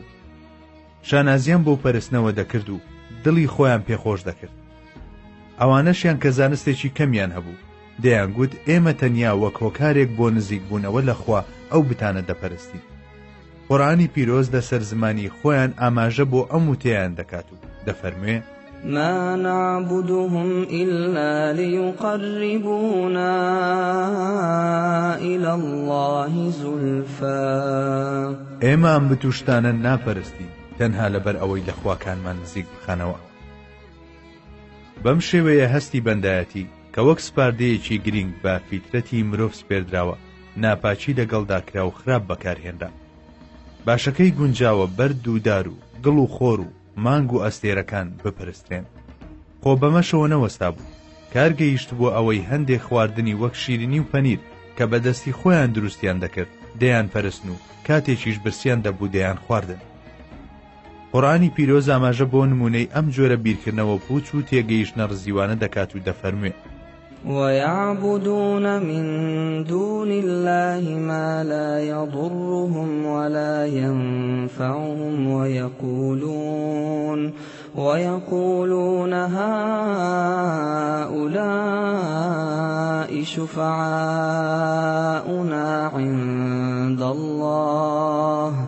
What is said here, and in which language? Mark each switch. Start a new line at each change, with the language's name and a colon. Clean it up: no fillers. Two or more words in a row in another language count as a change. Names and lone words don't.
Central Kurdish: شانازیان بۆ پەرستنەوە دەکرد و دڵی خۆیان پێخۆش دەکرد. ئەوانەشیان کە زانستێکی کەمیان هەبوو دەیان گوت ئێمە تەنیا وەک هۆکارێک بۆ نزیک بوونەوە لەخوا ئەو بتانە دەپەرستی. قورئانی پیرۆز لەسەر زمانی خۆیان ئاماژە بۆ ئەم وتەیان دەکات و دەفەرموێ
Arabic: ما نعبدهم إلا ليقربونا إلى الله زلفى.
Central Kurdish: ئێمە ئەم بتوشتانە ناپەرستی تەنها لەبەر ئەوەی لە خواکانمان نزیک بخەنەوە. بەم شێوەیە هەستی بەندایەتی کە وەک سپاردەیەکی گرنگ بە فیترەتی مرۆڤ سپێردراوە ناپاچی لەگەڵدا کرا و خراپ بەکارهێنرا. باشەکەی گونجاوە بەرد و دار و گڵ و خۆر و مانگ و ئەستێرەکان بپەرسترێن. خۆ بەمەشەوە نەوەستا بوو، کارگەیشت بۆ ئەوەی هەندێک خواردنی وەک شیرینی و پەنیر کە بەدەستی خۆیان دروستیان دەکرد دەیان پەرستن و کاتێکیش برسیان دەبوو دەیان خواردن. قورئانی پیرۆز ئاماژە بۆ نمونەی ئەم جۆرە بیرکردنەوە پوچ و تێگەیشتنە ڕزیوانە دەکات و دەفەرموێ
Arabic: ويعبدون من دون الله ما لا يضرهم ولا ينفعهم ويقولون هؤلاء شفعاؤنا عند الله